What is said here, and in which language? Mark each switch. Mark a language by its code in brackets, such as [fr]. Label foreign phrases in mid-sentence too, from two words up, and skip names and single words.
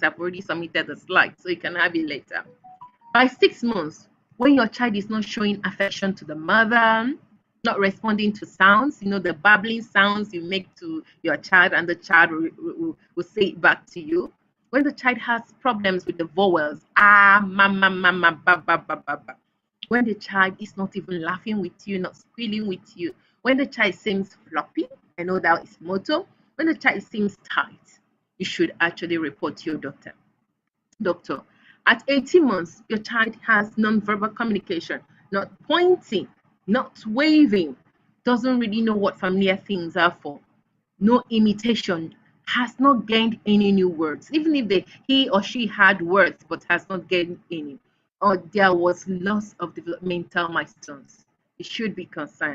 [en] I've already submitted the slide, so you can have it later. By 6 months, when your child is not showing affection to the mother, not responding to sounds, the babbling sounds you make to your child, and the child will say it back to you. When the child has problems with the vowels, mama, mama, ba, ba, ba, ba, ba. When the child is not even laughing with you, not squealing with you. When the child seems floppy, I know that is motor. When the child seems tight, you should actually report to your doctor. Doctor, at 18 months, your child has non-verbal communication, not pointing, not waving, doesn't really know what familiar things are for, no imitation, has not gained any new words, even if he or she had words but has not gained any, or there was loss of developmental milestones, you should be concerned.